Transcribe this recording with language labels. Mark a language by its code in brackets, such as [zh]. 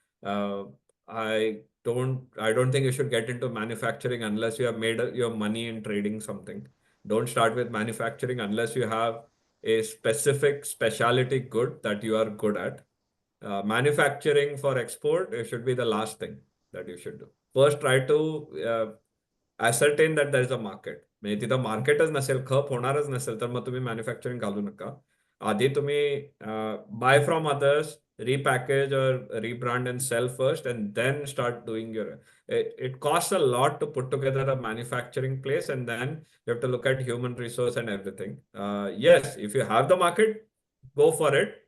[en] I don't think you should get into manufacturing unless you have made your money in trading something. Don't start with manufacturing unless you have a specific specialty good that you are good at. Manufacturing for export, it should be the last thing that you should do. First, try to ascertain that there is a market. [mr] म्हणजे तिथं मार्केटच नसेल, खप होणारच नसेल, तर मग तुम्ही manufacturing घालू नका. आधी तुम्ही [en] buy from others, repackage or rebrand and sell first, and then start doing your. It costs a lot to put together a manufacturing place, and then you have to look at human resource and everything. Yes, if you have the market, go for it.